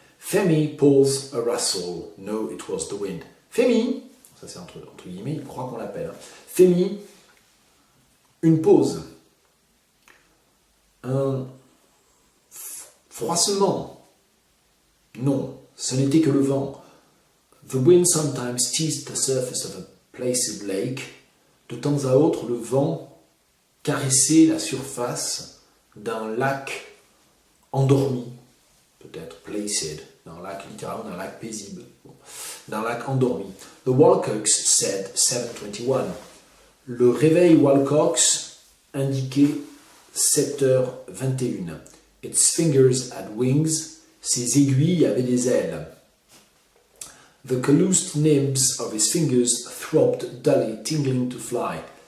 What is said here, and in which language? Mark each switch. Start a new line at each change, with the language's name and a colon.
English: Femi pulls a rustle. No, it was the wind.
French: Femi, ça c'est entre guillemets, il croit qu'on l'appelle. Femi, une pause. Un froissement. Non, ce n'était que le vent.
English: The wind sometimes teased the surface of a placid lake.
French: De temps à autre, le vent caressait la surface d'un lac endormi, peut-être placid, d'un lac littéralement, d'un lac paisible, d'un lac endormi.
English: The Walcox said 7:21.
French: Le réveil Walcox indiquait 7h21.
English: Its fingers had wings.
French: Ses aiguilles avaient des ailes.
English: The calloused nibs of his fingers throbbed dully, tingling to fly.